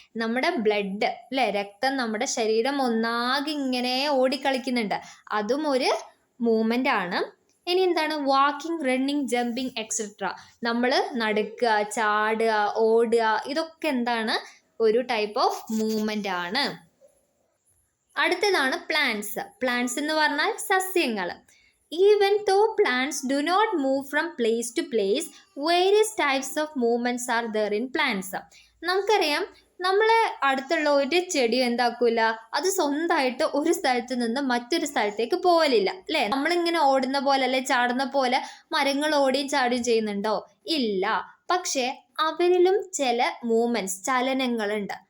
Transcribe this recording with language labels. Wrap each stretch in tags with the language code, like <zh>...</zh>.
<ml>നമ്മുടെ ബ്ലഡ് അല്ലേ, രക്തം നമ്മുടെ ശരീരം ഒന്നാകെ ഇങ്ങനെ ഓടിക്കളിക്കുന്നുണ്ട്, അതും ഒരു മൂവ്മെന്റ് ആണ്. ഇനി എന്താണ്, വാക്കിംഗ്, റണ്ണിങ്, ജമ്പിങ് എക്സെട്ര. നമ്മൾ നടക്കുക, ചാടുക, ഓടുക, ഇതൊക്കെ എന്താണ്, ഒരു ടൈപ്പ് ഓഫ് മൂവ്മെന്റ് ആണ്. അടുത്തതാണ് പ്ലാന്റ്സ്. പ്ലാന്റ്സ് എന്ന് പറഞ്ഞാൽ സസ്യങ്ങൾ.</ml> <en>Even though plants do not move from place to place, various types of movements are there in plants.</en> <ml>നമുക്കറിയാം, നമ്മളെ അടുത്തുള്ള ഒരു ചെടി എന്താക്കൂല, അത് സ്വന്തമായിട്ട് ഒരു സ്ഥലത്ത് നിന്ന് മറ്റൊരു സ്ഥലത്തേക്ക് പോകലില്ല അല്ലേ. നമ്മളിങ്ങനെ ഓടുന്ന പോലെ അല്ലെ ചാടുന്ന പോലെ മരങ്ങൾ ഓടിയും ചാടുകയും ചെയ്യുന്നുണ്ടോ, ഇല്ല. പക്ഷെ അവരിലും ചില മൂവ്മെന്റ്സ്, ചലനങ്ങളുണ്ട്.</ml>